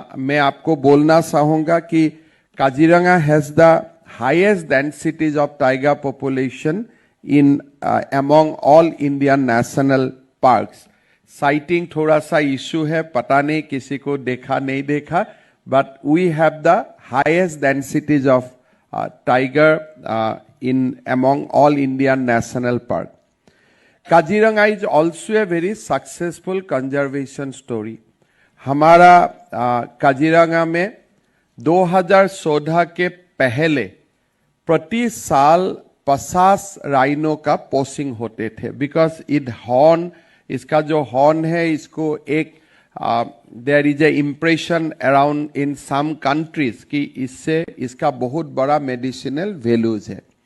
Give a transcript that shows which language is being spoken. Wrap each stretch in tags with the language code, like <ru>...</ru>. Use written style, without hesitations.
<hi>मैं आपको बोलना चाहूंगा कि</hi> <en>Kaziranga has the highest densities of tiger population in among all Indian national parks. Sighting</en> <hi>थोड़ा सा इश्यू है, पता नहीं किसी को देखा नहीं देखा,</hi> <en>But we have the highest densities of tiger in among all Indian national park. Kaziranga is also a very successful conservation story.</en> <hi>हमारा काजीरंगा में 2014 के पहले प्रति साल 50 राइनो का पोसिंग होते थे, बिकॉज इसका जो हॉर्न है, इसको एक</hi> <en>there is a impression around in some countries</en> <hi>कि इसका बहुत बड़ा मेडिसिनल वैल्यूज है।</hi>